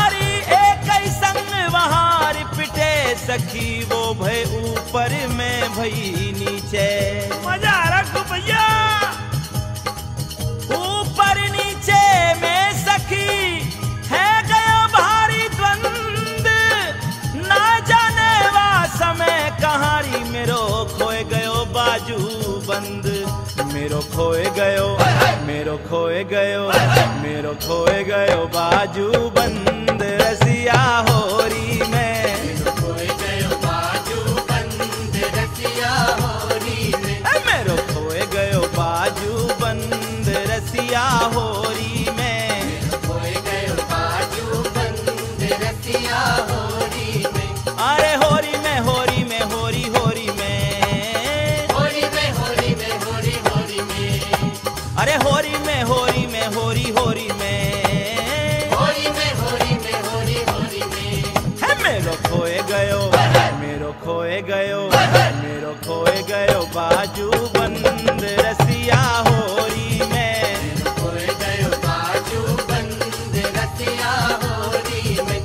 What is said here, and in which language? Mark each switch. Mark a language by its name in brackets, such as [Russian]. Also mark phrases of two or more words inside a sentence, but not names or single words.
[Braj] अरे एक ही संग वहां पिटे सखी, वो भय ऊपर में भई नीचे। [Hindi] मजा आ रहा है भैया। [Braj] ऊपर नीचे में सखी है गया भारी द्वंद, ना जाने वा समय कहारी, मेरो खोए गयो बाजू बंद। मेरो खोए गयो, मेरो खोए गयो, मेरो खोए गयो बाजू बंद, रसिया होरी में। मेरो खोए गयो बाजू बंद, रसिया होरी में। मेरो खोए गयो बाजू बंद, रसिया होरी में। मेरो खोए गयो बाजू बंद, रसिया होरी में। अरे होरी में, होरी में, होरी होरी में, होरी में, होरी में, होरी होरी में। अरे होरी में, होरी में, होरी होरी में, होरी में, होरी में, होरी होरी में। है मेरो खोए गयो, मेरो खोए गयो, मेरो खोए गयो बाजू बंद, रसिया होरी में। मेरो खोए गयो बाजू बंद, रसिया होरी में।